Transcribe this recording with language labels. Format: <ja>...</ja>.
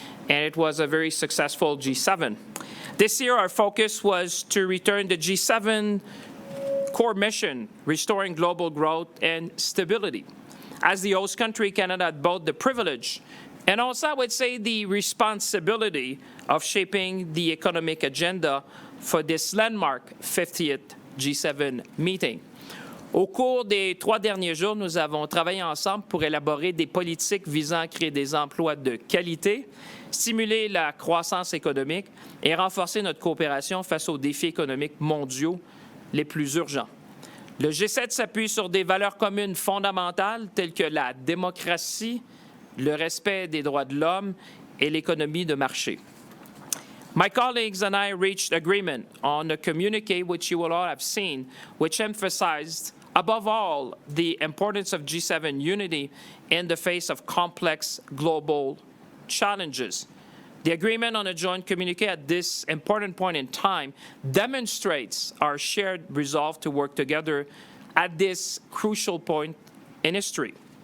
<en>And it was a very successful G7. This year, our focus was to return the G7 core mission, restoring global growth and stability. As the host country, Canada had both the privilege and also, I would say, the responsibility of shaping the economic agenda for this landmark 50th G7 meeting.</en> <fr>Au cours des 3 derniers jours, nous avons travaillé ensemble pour élaborer des politiques visant à créer des emplois de qualité, stimuler la croissance économique et renforcer notre coopération face aux défis économiques mondiaux les plus urgents. Le G7 s'appuie sur des valeurs communes fondamentales telles que la démocratie, le respect des droits de l'homme et l'économie de marché.</fr> <en>My colleagues and I reached agreement on a communique which you will all have seen, which emphasized, above all, the importance of G7 unity in the face of complex global challenges. The agreement on a joint communique at this important point in time demonstrates our shared resolve to work together at this crucial point in history.</en>